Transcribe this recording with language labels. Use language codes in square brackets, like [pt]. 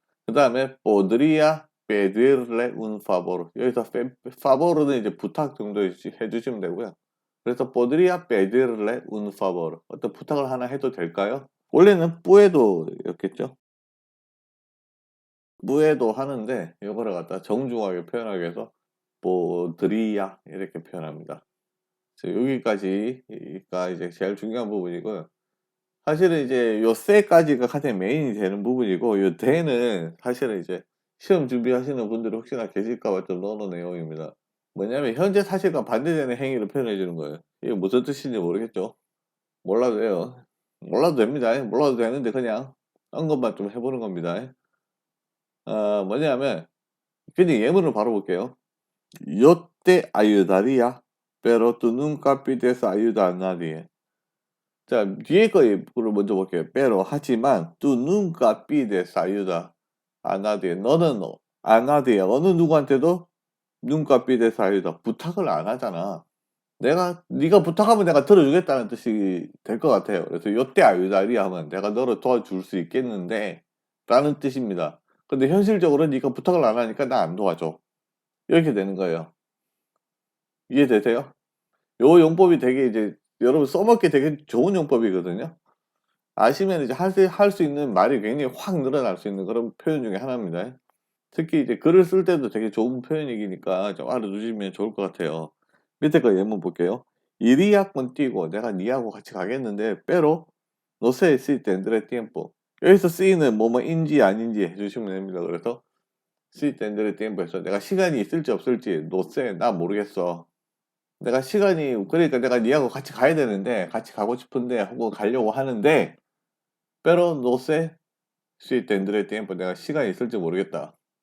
[ko] 그다음에 [es] podría pedirle un favor. [ko] 여기서 favor는 이제 부탁 정도 해 주시면 되고요. 그래서 [es] podría pedirle un favor. [ko] 어떤 부탁을 하나 해도 될까요? 원래는 [es] puedo [ko] 였겠죠. [es] puedo [ko] 하는데 이거를 갖다 정중하게 표현하기 위해서 podría 이렇게 표현합니다. 여기까지가 이제 제일 중요한 부분이고요. 사실은 이제 요 세까지가 가장 메인이 되는 부분이고 요 대는 사실은 이제 시험 준비하시는 분들이 혹시나 계실까 봐 좀 넣어 놓은 내용입니다. 뭐냐면 현재 사실과 반대되는 행위를 표현해 주는 거예요. 이게 무슨 뜻인지 모르겠죠? 몰라도 돼요. 몰라도 됩니다. 몰라도 되는데 그냥 언급만 좀 해 보는 겁니다. 뭐냐면 그냥 예문을 바로 볼게요. [es] Yo te ayudaría, pero tú nunca pides ayuda a nadie. [ko] 자, 뒤에 거를 먼저 볼게요. [es] pero [ko] 하지만 [es] tú nunca pides ayuda a nadie. [ko] 너는 [es] a nadie [ko] 어느 누구한테도 [es] nunca pides ayuda [ko] 부탁을 안 하잖아. 네가 부탁하면 내가 들어주겠다는 뜻이 될 것 같아요. 그래서 [es] yo te ayudaría [ko] 하면 내가 너를 도와줄 수 있겠는데 라는 뜻입니다. 근데 현실적으로 네가 부탁을 안 하니까 나 안 도와줘. 이렇게 되는 거예요. 이해되세요? 요 용법이 되게 이제 여러분 써먹기 되게 좋은 용법이거든요. 아시면 이제 할 수 있는 말이 굉장히 확 늘어날 수 있는 그런 표현 중에 하나입니다. 특히 이제 글을 쓸 때도 되게 좋은 표현이니까 좀 알아두시면 좋을 것 같아요. 밑에 거 예문 볼게요. [es] 이리야 contigo [ko] 내가 니하고 같이 가겠는데 [es] pero no sé si tendré tiempo. [ko] 여기서 쓰이는 뭐뭐인지 아닌지 해주시면 됩니다. 그래서 [es] si tendré tiempo [ko] 해서 내가 시간이 있을지 없을지 [es] no sé [ko] 나 모르겠어. 내가 시간이 그러니까 내가 니하고 같이 가야 되는데 같이 가고 싶은데 혹은 가려고 하는데 [es] pero no sé si tendré tiempo [ko] 내가 시간이 있을지 모르겠다.